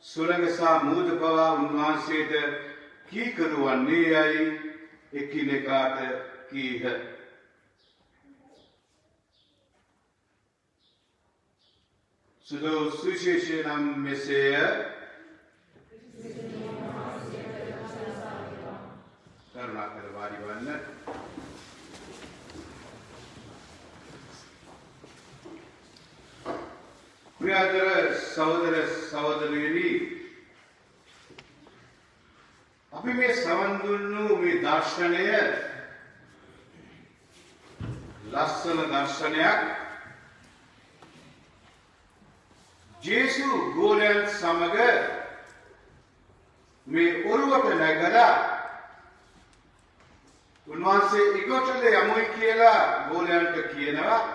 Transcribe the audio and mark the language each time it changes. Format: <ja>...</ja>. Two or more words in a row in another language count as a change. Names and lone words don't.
<si>සුළඟ සහ මූද පවා උන්වහන්සේට කීකරු වන්නේ යයි එකිනෙකාට කීහ. සුදු සුවිශේෂය නම් මෙසේය. කරුණාකර වාඩි වන්න. ප්‍රියාදර සහෝදර සහෝදරියනි අපි මේ සවන් දුන්නු මේ දර්ශනය ලස්සන දර්ශනයක්. ජේසු ගෝලයන් සමග මේ ඔරුවට නැගලා උන්වහන්සේ ඉගොටට යමුයි කියලා ගෝලයන්ට කියනවා.</si>